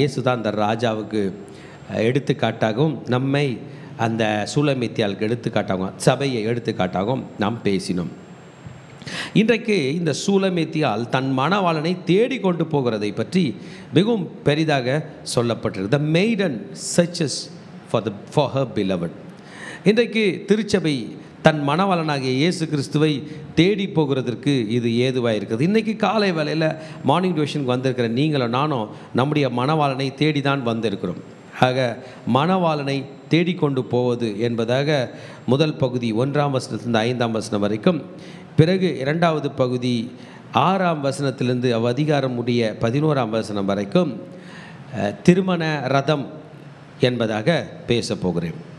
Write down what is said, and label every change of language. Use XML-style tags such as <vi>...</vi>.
<ta>இயேசு தான் அந்த ராஜாவுக்கு எடுத்துக்காட்டாகவும் நம்மை அந்த சூலமேத்தியாளுக்கு எடுத்துக்காட்டாகவும் சபையை எடுத்துக்காட்டாகவும் நாம் பேசினோம். இன்றைக்கு இந்த சூலமேத்தியால் தன் மணவாளனை தேடிக்கொண்டு போகிறதை பற்றி மிகவும் பெரிதாக சொல்லப்பட்டிருக்கு.</ta> <en>The maiden searches for her beloved.</en> <ta>இன்றைக்கு திருச்சபை தன் மணவாளனாகிய இயேசு கிறிஸ்துவை தேடி போகிறதற்கு இது ஏதுவாக இருக்குது. இன்றைக்கி காலை வேளையில் மார்னிங் டியூஷனுக்கு வந்திருக்கிற நீங்களும் நானும் நம்முடைய மணவாளனை தேடி தான் வந்திருக்கிறோம். ஆக மணவாளனை தேடிக்கொண்டு போவது என்பதாக முதல் பகுதி 1ஆம் வசனத்திலிருந்து 5ஆம் வசனம் வரைக்கும், பிறகு 2வது பகுதி 6ஆம் வசனத்திலிருந்து அதிகாரம் முடிய 11ஆம் வசனம் வரைக்கும் திருமண ரதம் என்பதாக பேச போகிறேன்.</ta>